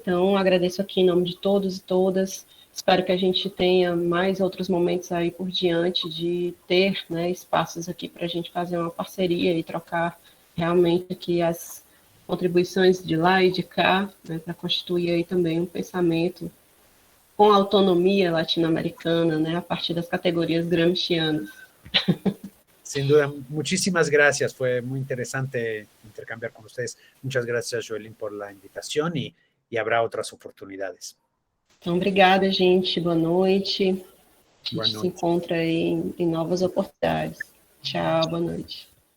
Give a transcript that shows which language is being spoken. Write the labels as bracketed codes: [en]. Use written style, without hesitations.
[pt] Então, agradeço aqui em nome de todos e todas. Espero que a gente tenha mais outros momentos aí por diante de ter, né, espaços aqui para a gente fazer uma parceria e trocar realmente aqui as contribuições de lá e de cá, né, para constituir aí também um pensamento com autonomia latino-americana, né, a partir das categorias gramscianas. [es] Sin duda, muchísimas gracias. Fue muy interesante intercambiar con ustedes. Muchas gracias, Joelyn, por la invitación y habrá otras oportunidades. [pt] Então, obrigada, gente. Boa noite. A gente Boa noite. se encontra aí em novas oportunidades. Tchau, boa noite.